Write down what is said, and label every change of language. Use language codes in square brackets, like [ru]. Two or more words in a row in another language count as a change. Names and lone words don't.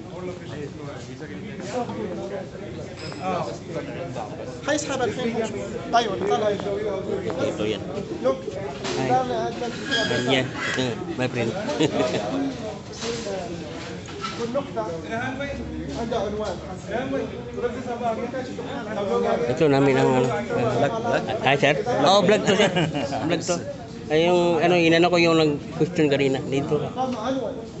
[ar] هيسحب الحين. ايوه طلع. [tl] Ito yan. Look. Ay. Ganyan. [en] My friend. [ar] والنقطة عندها عنوان. [tl] Ito namin ang ano. Ay, sir? Oo, vlog to, sir. Vlog to. Ay, yung ano, inano ko yung nag-question kanina. Dito. [ar] عنوان.